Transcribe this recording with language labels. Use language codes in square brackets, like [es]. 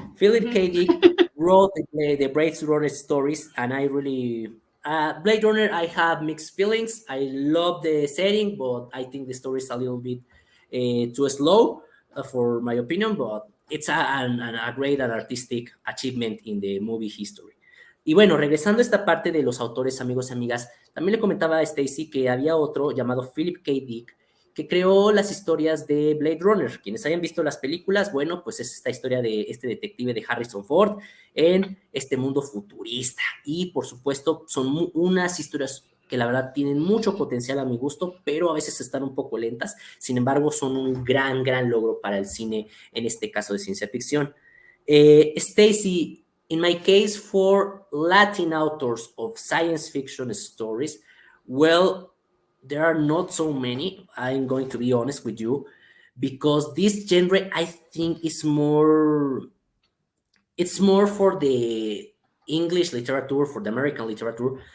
[en] Dick wrote the Blade Runner stories, and I really Blade Runner. I have mixed feelings. I love the setting, but I think the story is a little bit too slow for my opinion. But it's a great and artistic achievement in the movie history. [es] Y bueno, regresando a esta parte de los autores, amigos y amigas, también le comentaba a Stacy que había otro llamado Philip K. Dick que creó las historias de Blade Runner. Quienes hayan visto las películas, bueno, pues es esta historia de este detective de Harrison Ford en este mundo futurista. Y por supuesto son unas historias que la verdad tienen mucho potencial a mi gusto, pero a veces están un poco lentas. Sin embargo, son un gran logro para el cine, en este caso de ciencia ficción. [en] Stacy, in my case, for Latin authors of science fiction stories, well, there are not so many. I'm going to be honest with you, because this genre, I think, is more for the English literature, for the American literature.